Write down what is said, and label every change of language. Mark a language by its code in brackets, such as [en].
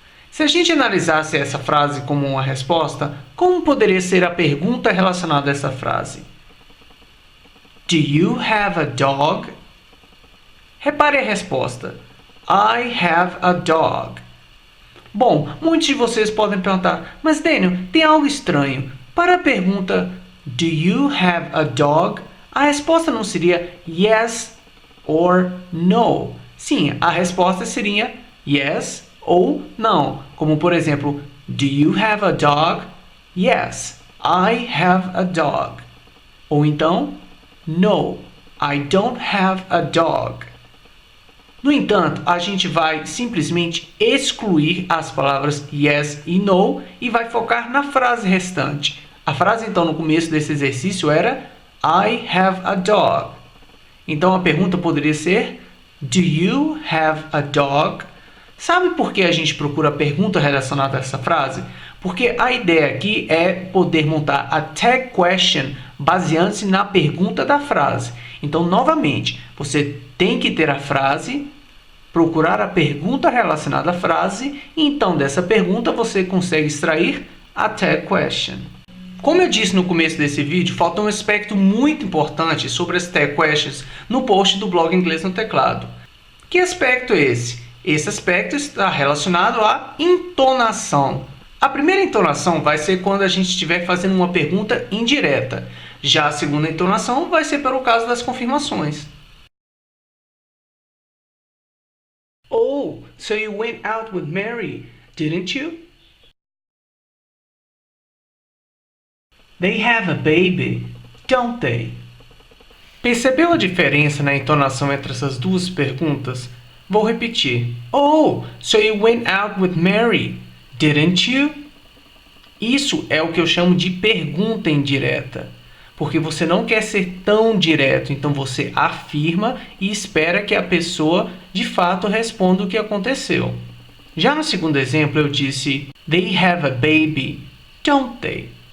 [pt] Se a gente analisasse essa frase como uma resposta, como poderia ser a pergunta relacionada a essa frase? [en] Do you have a dog? [pt] Repare a resposta. [en] I have a dog. [pt] Bom, muitos de vocês podem perguntar, mas Daniel, tem algo estranho. Para a pergunta [en] Do you have a dog? [pt] A resposta não seria [en] yes or no. [pt] Sim, a resposta seria yes ou não, como por exemplo, [en] do you have a dog? Yes, I have a dog. [pt] Ou então, [en] no, I don't have a dog. [pt] No entanto, a gente vai simplesmente excluir as palavras yes e no e vai focar na frase restante. A frase então no começo desse exercício era [en] I have a dog. [pt] Então a pergunta poderia ser [en] do you have a dog? [pt] Sabe por que a gente procura a pergunta relacionada a essa frase? Porque a ideia aqui é poder montar a tag question baseando-se na pergunta da frase. Então, novamente, você tem que ter a frase, procurar a pergunta relacionada à frase, e então dessa pergunta você consegue extrair a tag question. Como eu disse no começo desse vídeo, falta um aspecto muito importante sobre as tag questions no post do blog Inglês no Teclado. Que aspecto é esse? Esse aspecto está relacionado à entonação. A primeira entonação vai ser quando a gente estiver fazendo uma pergunta indireta. Já a segunda entonação vai ser para o caso das confirmações. [en] Oh, so you went out with Mary, didn't you? They have a baby, don't they? [pt] Percebeu a diferença na entonação entre essas duas perguntas? Vou repetir. [en] Oh, so you went out with Mary, didn't you? [pt] Isso é o que eu chamo de pergunta indireta, porque você não quer ser tão direto, então você afirma e espera que a pessoa de fato responda o que aconteceu. Já no segundo exemplo eu disse [en] They have a baby, don't they?